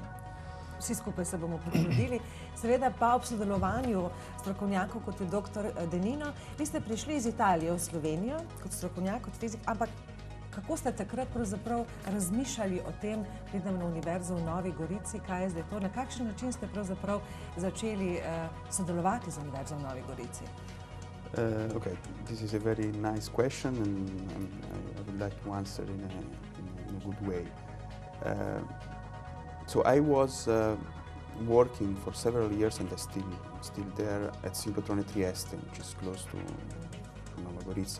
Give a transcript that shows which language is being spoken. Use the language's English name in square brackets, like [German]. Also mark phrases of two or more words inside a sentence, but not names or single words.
[Slovenian] Vsi skupaj se bomo potrudili. Seveda pa ob sodelovanju strokovnjakov, kot je dr. Denino, vi ste prišli iz Italije v Slovenijo kot strokovnjak, kot fizik, ampak kako ste takrat pravzaprav razmišljali o tem, pridem na Univerzo v Novi Gorici, kaj je zdaj to, na kakšen način ste pravzaprav začeli sodelovati z Univerzo v Novi Gorici? [English] Okay, this is a very nice question and I would like to answer in a good way. So I was working for several years and I'm still there at Synchrotron Trieste, which is close to Nova Gorica.